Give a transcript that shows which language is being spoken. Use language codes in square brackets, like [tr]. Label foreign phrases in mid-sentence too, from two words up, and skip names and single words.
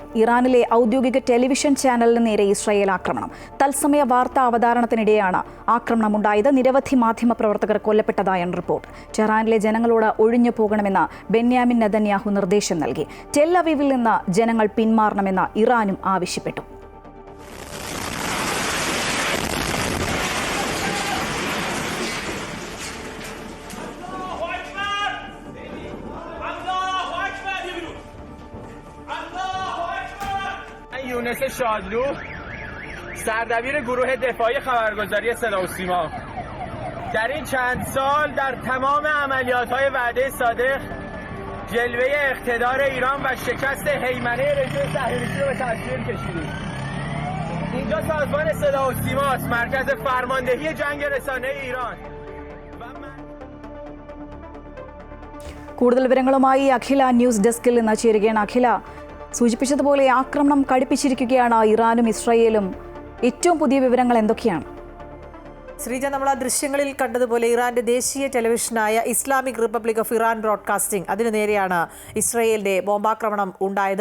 [ml] ഇറാനിലെ ഔദ്യോഗിക ടെലിവിഷൻ ചാനലിന് നേരെ ഇസ്രായേൽ ആക്രമണം. തത്സമയ വാർത്താ അവതാരണത്തിനിടെയാണ് ആക്രമണമുണ്ടായത്. നിരവധി മാധ്യമപ്രവർത്തകർ കൊല്ലപ്പെട്ടതായാണ് റിപ്പോർട്ട്. ടെഹ്റാനിലെ ജനങ്ങളോട് ഒഴിഞ്ഞു പോകണമെന്ന് ബെന്യാമിൻ നെതന്യാഹു നിർദ്ദേശം നൽകി. ടെൽ അവീവിൽ നിന്ന് ജനങ്ങൾ പിന്മാറണമെന്ന് ഇറാനും ആവശ്യപ്പെട്ടു. [fa] یونس شادلو سردبیر گروه دفاعی خبرگزاری صدا و سیما در این چند سال در تمام عملیات‌های وعده صادق جلوه اقتدار ایران و شکست هیمنه رژیم صهیونیستی رو به تصویر کشیدیم. اینجا سازمان صدا و سیما است، مرکز فرماندهی جنگ رسانه ایران. [ml] കൂടുതൽ വിവരങ്ങളുമായി അഖില ന്യൂസ് ഡെസ്കിൽ നിന്ന് ചേരുകയാണ്. അഖില, സൂചിപ്പിച്ചതുപോലെ ആക്രമണം കടുപ്പിച്ചിരിക്കുകയാണ് ഇറാനും ഇസ്രായേലും. ഏറ്റവും പുതിയ വിവരങ്ങൾ എന്തൊക്കെയാണ്? ശ്രീജ, നമ്മൾ ആ ദൃശ്യങ്ങളിൽ കണ്ടതുപോലെ ഇറാന്റെ ദേശീയ ടെലിവിഷനായ ഇസ്ലാമിക് റിപ്പബ്ലിക് ഓഫ് ഇറാൻ ബ്രോഡ്കാസ്റ്റിംഗ് അതിനു നേരെയാണ് ഇസ്രായേലിന്റെ ബോംബാക്രമണം ഉണ്ടായത്.